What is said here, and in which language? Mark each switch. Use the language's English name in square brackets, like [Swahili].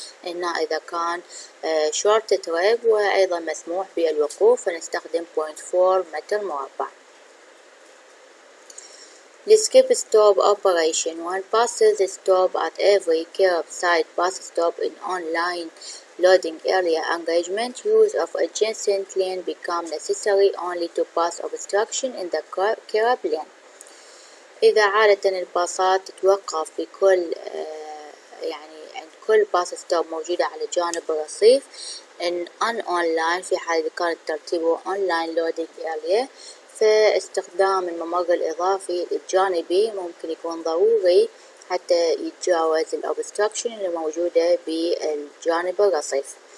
[Arabic] هنا إذا كان short trip وأيضا مسموح بالوقوف فنستخدم 0.4 متر مربع. [English] The skip stop operation. When buses stop at every curbside bus stop in online loading area engagement, use of adjacent lane become necessary only to pass obstruction in the curb lane. [Arabic] إذا عادة الباصات تتوقف في كل يعني عند كل باص ستوب موجودة على جانب الرصيف إن online في حال إذا كان ترتيبه online loading area، فاستخدام الممر الإضافي الجانبي ممكن يكون ضروري حتى يتجاوز الأوبستراكشن اللي موجودة بالجانب الرصيف.